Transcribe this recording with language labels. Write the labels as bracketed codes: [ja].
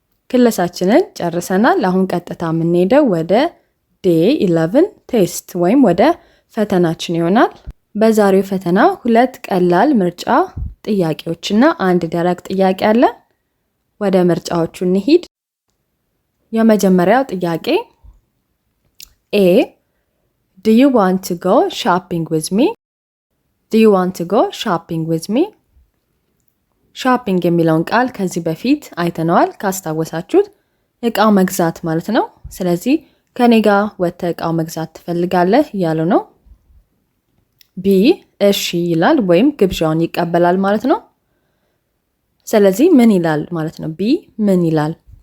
[am] ክለሳችንን ጨርሰናል። አሁን ቀጥታ የምንሄደው ወደ day 11 ቴስት ወይም ወደ ፈተናችን ይሆናል። በዛሬው ፈተና 2 ቀላል ምርጫ ጥያቄዎችና አንድ ደረቅ ጥያቄ አለ። ወደ ምርጫዎቹ እንሂድ። የመጀመሪያው ጥያቄ A [en] Do you want to go shopping with me? Do you want to go shopping with me? [am] shopping የሚለውን ቃል ከዚህ በፊት አይተነዋል። ካስታወሳችሁት እቃው መግዛት ማለት ነው። ስለዚህ ከኔ ጋር ወጥተህ እቃው መግዛት ትፈልጋለህ እያሉ ነው። ቢ እሺ ይላል ወይም ግብዣውን ይቀበላል ማለት ነው። ስለዚህ ምን ይላል ማለት ነው? ቢ ምን ይላል?